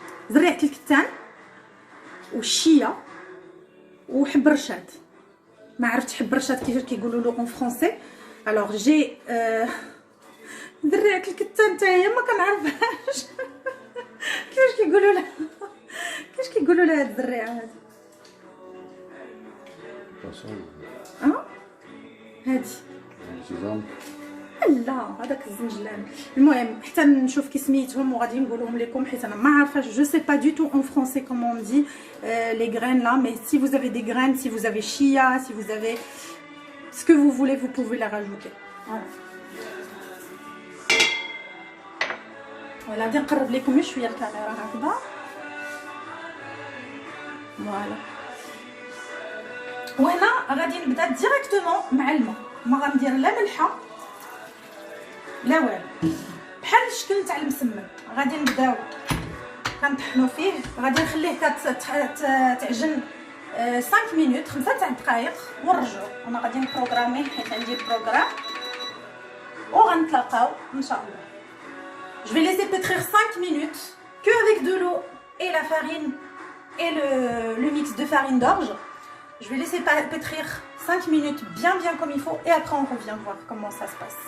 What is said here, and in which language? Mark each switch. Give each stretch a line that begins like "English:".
Arabic: زريعه الكتان والشيه وحب الرشاد، ما عرفتش حب الرشاد كيفاش كيقولوا له
French: اون فرونسي، الوغ جي
Arabic: زريعه الكتان حتى هي ما كنعرفهاش كيفاش كيقولوا لها، كيفاش كيقولوا لها هاد الزريعه هادي، هادي لا هذاك الزنجلان. المهم حتى نشوف كي سميتهم وغادي نقولهم لكم، حيت انا ما عارفاش،
French: جو سي با دو تو en français comment on dit les graines là, mais si vous avez des graines, si vous avez chia, si vous avez ce que vous voulez, vous pouvez la rajouter.
Arabic: فوالا غادي نقرب لكم شويه الكاميرا هكذا. فوالا وهنا غادي نبدا ديريكتومون مع الماء، ما غندير لا ملحه لا والو، بحال الشكل تاع المسمن. غادي نبداو كنطحنوا فيه، غادي نخليه تعجن 5 مينوت 5 تاع الدقائق ونرجعوا. انا غادي نبروغراميه حيت عندي البروغرام وغنتلاقاو ان شاء الله.
French: Je vais laisser pétrir 5 minutes que avec de l'eau et la farine et le mix de farine d'orge. Je vais laisser pétrir 5 minutes bien comme il faut et après on revient voir comment ça se passe.